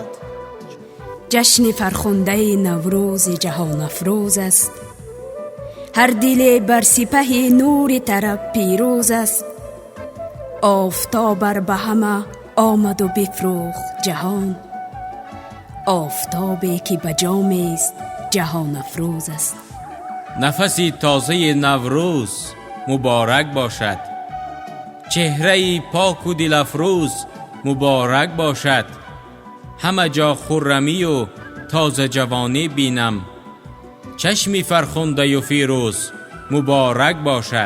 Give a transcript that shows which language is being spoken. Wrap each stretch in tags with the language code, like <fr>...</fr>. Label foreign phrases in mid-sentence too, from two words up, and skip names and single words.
<tg>ҷашни фархондаи наврӯзи ҷаҳонафрӯз аст. ҳар диле бар сипаҳи нури тараб пирӯз аст. офтобар ба ҳама омаду бифрӯхт ҷаҳон.</tg> <fa>آفتابی که بجام است جهان افروز است. نفسی تازه نوروز مبارک باشد، چهره پاک و دل افروز مبارک باشد. همه جا خرمی و تازه جوانی بینم، چشمی فرخنده و فیروز مبارک باشد.</fa>